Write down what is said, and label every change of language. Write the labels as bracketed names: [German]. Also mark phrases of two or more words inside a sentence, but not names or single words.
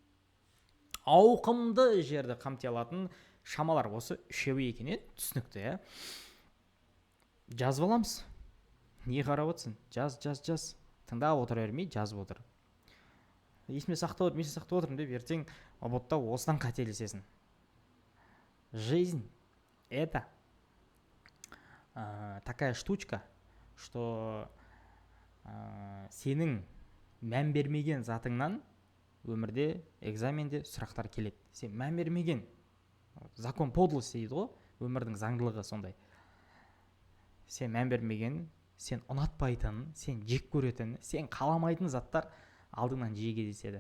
[Kazakh] Ауқымды жерді қамти алатын шамалар осы үшеуі екенін түсінікті. Жазып аламыз. Не қарап отырсың? Жаз. Тыңдап отыра бермей, жазып отыр. Есіме сақтап отырмын деп ертең ұбытта осыдан қателесесің. [Russian] Жизнь – это такая штучка, что [Kazakh] сенің мән бермеген затыңнан өмірде, экзаменде сұрақтар келеді. Сен мән бермеген, [Russian] закон подлости [Kazakh] дейді ғой, өмірдің заңдылығы сондай. Сен мән бермеген, сен ұнатпайтын, сен жек көретін, сен қаламайтын заттар алдыңнан жиі кездеседі.